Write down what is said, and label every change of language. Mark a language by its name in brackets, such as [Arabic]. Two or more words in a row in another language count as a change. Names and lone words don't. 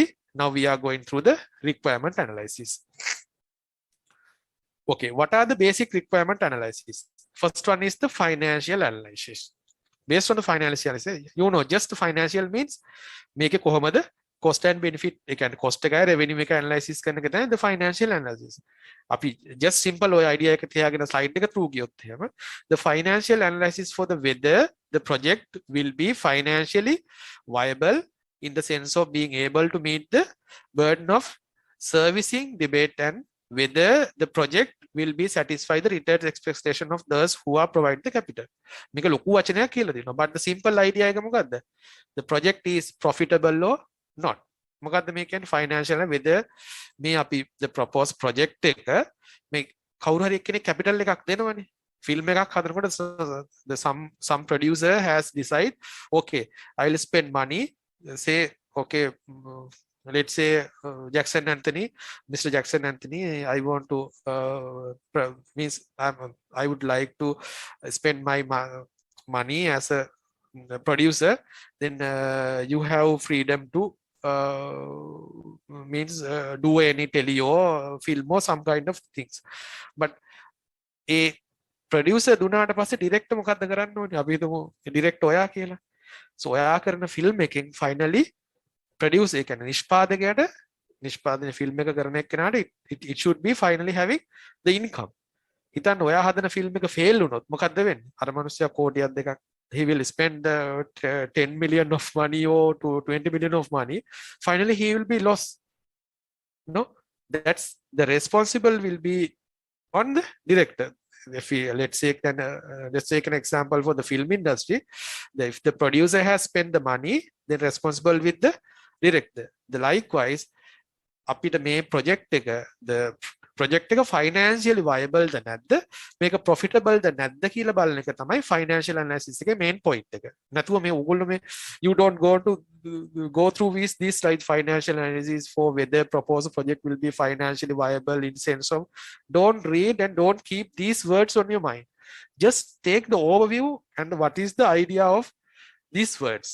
[English] Now we are going through the requirement analysis. Okay, what are the basic requirement analysis? First one is the financial analysis. Based on the financial analysis, you know, just the financial means make a කොහොමද cost and benefit, can cost [Sinhala] එක revenue එක analysis කරන එක තමයි [English] the financial analysis. [Sinhala] අපි just simple ඔය idea එක තියාගෙන slide එක through ගියොත් එහෙම [English] the financial analysis for the whether the project will be financially viable in the sense of being able to meet the burden of servicing debate and whether the project will be satisfy the return expectation of those who are provide the capital. [Sinhala] මේක ලොකු වචනයක් කියලා දෙනවා. [English] But the simple idea එක මොකද්ද? The project is profitable or not. [Sinhala] මොකද්ද මේ කියන්නේ financial whether මේ අපි [English] the proposed project [Sinhala] එක මේ කවුරු හරි එක්කෙනෙක් capital එකක් දෙනවනේ. [English] film එකක් හදනකොට the some producer has decide, okay, I'll spend money, say okay, let's say Mr. Jackson Anthony, I want to means I would like to spend my money as a producer, then you have freedom to means do any tele or film or some kind of things. But a producer [Sinhala] දුනාට පස්සේ direct මොකද්ද කරන්න ඕනේ? අපි හිතමු direct ඔයා කියලා. So ඔයා කරන film එකෙන් finally produce එක නිෂ්පාදනය film එක කරන එක්කෙනාට [English] it should be finally having the income. [Sinhala] හිතන්න ඔයා හදන film එක fail වුණොත් මොකද්ද වෙන්නේ? අර මිනිස්සයා කෝටියක් දෙකක්, [English] he will spend 10 million of money or 20 million of money, finally he will be lost. No, that's the responsible will be on the director. If we, let's take an example for the film industry, if the producer has spent the money, then responsible with the director. The likewise [Sinhala] අපිට මේ project එක [English] the project [Sinhala] එක [English] financially viable [Sinhala] ද නැද්ද, මේක profitable ද නැද්ද කියලා බලන එක තමයි [English] financial analysis [Sinhala] එකේ [English] main point [Sinhala] එක. නැතුව මේ ඕගොල්ලෝ මේ [English] you don't go through these like financial analysis for whether proposed project will be financially viable in sense of, don't read and don't keep these words on your mind. Just take the overview and what is the idea of these words.